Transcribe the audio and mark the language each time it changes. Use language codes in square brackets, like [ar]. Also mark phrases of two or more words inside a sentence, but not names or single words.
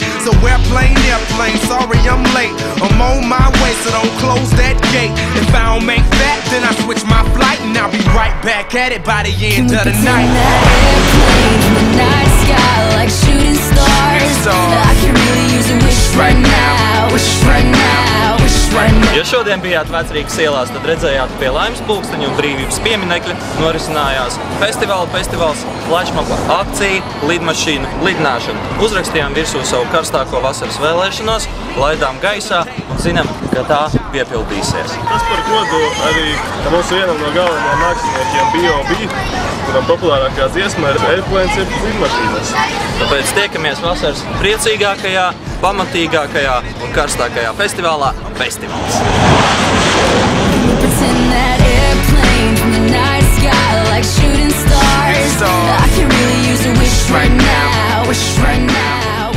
[en] So airplane, sorry I'm late. I'm on my way, so don't close that gate. If I don't make that, then I switch my flight, and I'll be right back at it by the end of the night. That airplane in the night sky like shooting stars. I can really use a wish right now, wish right now, wish right now. [lv] Ja šodien bijāt Vecrīgas ielās, tad redzējāt pie Laimes pulksteņa un brīvības pieminekļa norisinājās festivāls, flashmob, akcija, lidmašīna, lidināšana. Uzrakstījām virsū savu karstāko vasaras vēlēšanos, laidām gaisā un zinām, ka tā piepildīsies. Tas par godu arī mūsu vienam no galvenajiem māksliniekiem B.o.B, kuram populārākā dziesma ir Airplanes ir Lidmašīnas. Tāpēc tiekamies vasaras priecīgākajā, pamatīgākajā un karstākajā festivālā Pestivals. [en] Pretend that airplane from the night sky like shooting stars. I can really use a wish right now, wish right now.